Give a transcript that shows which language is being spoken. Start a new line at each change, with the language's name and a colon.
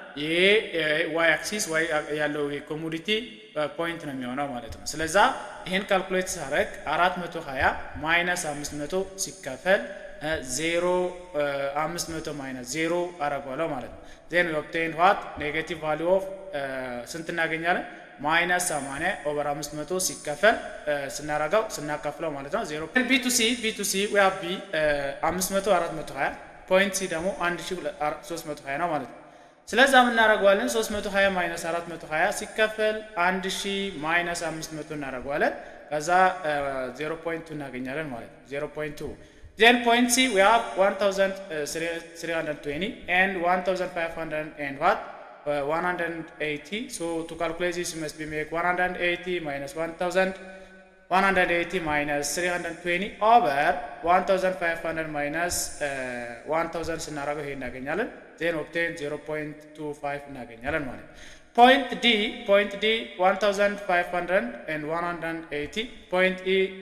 Amharic: ይሄ ዋይ አክሲስ ዋይ ያለው የኮሞዲቲ ፖይንት ነው የሚሆነው ማለት ነው። ስለዛ ይሄን ካልኩሌት ሳረግ 420 ማይነስ 500 ሲከፈል 0 500 ማይነስ 0 አረጋለሁ ማለት ነው።
English: then we obtain what negative value of
Amharic: ስንት እናገኛለን? ማይነስ 80 ኦቨር 500 ሲከፈል ስናካፍለው ማለት ነው 0 b to c we have b 500 420 ፖይንት ሲ ደግሞ 1320 ነው ማለት ነው። ስለዛ ምን እናደርጋለን? 320 ማይነስ 420 ሲከፈል 1000 ማይነስ 500 እናደርጋለን። ከዛ 0.2 እናገኛለን ማለት ነው 0.2
English: then point C we have 1320 and 1500 and what 180. so to calculate this you must be make 180 minus 180 minus 320 over 1500 minus 1000
Amharic: ስናደርገው ይሄን እናገኛለን።
English: then obtain 0.25
Amharic: እናገኛለን ማለት ነው።
English: point D 1500 and 180 point E